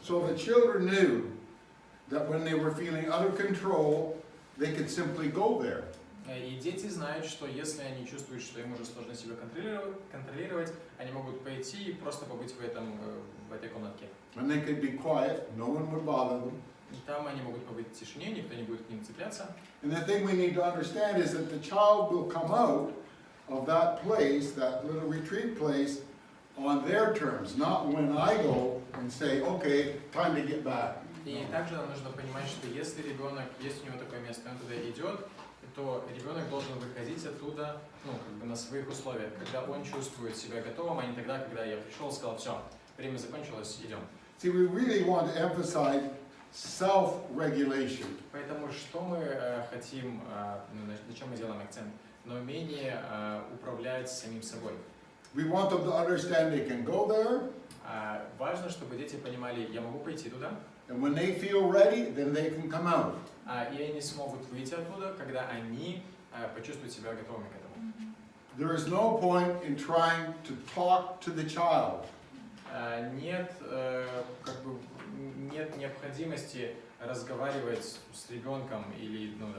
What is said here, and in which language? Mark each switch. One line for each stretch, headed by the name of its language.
English: So the children knew that when they were feeling out of control, they could simply go there.
Russian: И дети знают, что если они чувствуют, что им уже сложно себя контролировать, они могут пойти и просто побыть в этой комнатке.
English: And they could be quiet, no one would bother them.
Russian: И там они могут побыть в тишине, никто не будет к ним цепляться.
English: And the thing we need to understand is that the child will come out of that place, that little retreat place, on their terms, not when I go and say, okay, time to get back.
Russian: И также нам нужно понимать, что если ребенок, есть у него такое место, он туда идет, то ребенок должен выходить оттуда, на своих условиях, когда он чувствует себя готовым, а не тогда, когда я пришел и сказал, все, время закончилось, идем.
English: See, we really want to emphasize self-regulation.
Russian: Поэтому что мы хотим, на чем мы делаем акцент? На умении управлять самим собой.
English: We want them to understand they can go there.
Russian: Важно, чтобы дети понимали, я могу пойти туда.
English: And when they feel ready, then they can come out.
Russian: И они смогут выйти оттуда, когда они почувствуют себя готовыми к этому.
English: There is no point in trying to talk to the child.
Russian: Нет необходимости разговаривать с ребенком или